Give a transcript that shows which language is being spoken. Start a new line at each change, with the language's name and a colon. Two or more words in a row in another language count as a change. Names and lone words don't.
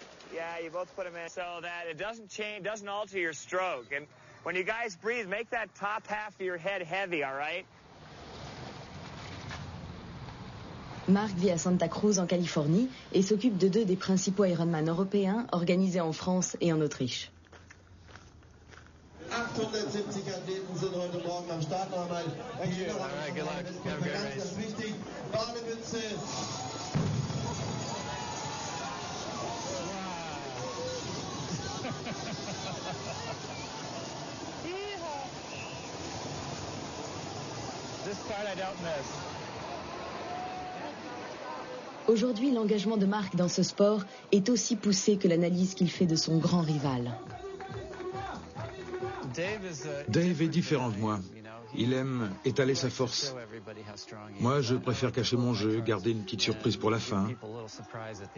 French: Mark vit à Santa Cruz en Californie et s'occupe de 2 des principaux Ironman européens organisés en France et en Autriche.
German: 870 Athleten sind heute Morgen am Start. Nochmal ganz wichtig. Bademütze.
English: This part I don't miss.
French: Aujourd'hui, l'engagement de Mark dans ce sport est aussi poussé que l'analyse qu'il fait de son grand rival. Dave est différent de moi. Il aime étaler sa force. Moi, je préfère cacher mon jeu, garder une petite surprise pour la fin.